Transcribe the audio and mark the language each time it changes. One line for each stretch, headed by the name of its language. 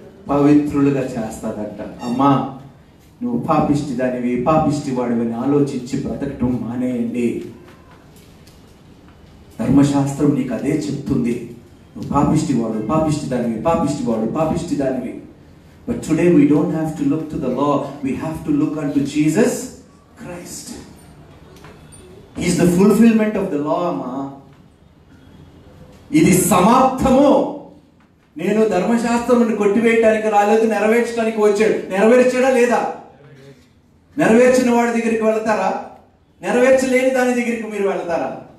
Telugu: పవిత్రులుగా చేస్తాదంట. అమ్మా, నువ్వు పాపిష్టి దానివి, పాపిష్టి వాడివని ఆలోచించి బ్రతకటం మానేయండి. ధర్మశాస్త్రం నీకు అదే చెప్తుంది. నువ్వు పాపిష్టి వాడు, పాపిష్టి దానివి, పాపిష్టి వాడు, పాపిష్టి దానివి.
English: But today we don't have to look to the law, we have to look unto Jesus Christ. He is the fulfillment of the law, అమ్మా.
Telugu: ఇది సమాప్తము. నేను ధర్మశాస్త్రమును కొట్టివేయటానికి రాలేదు, నెరవేర్చడానికి వచ్చాడు. నెరవేర్చాడా లేదా? నెరవేర్చిన వాడి దగ్గరికి వెళ్తారా? నెరవేర్చలేని దాని దగ్గరికి మీరు వెళ్తారా?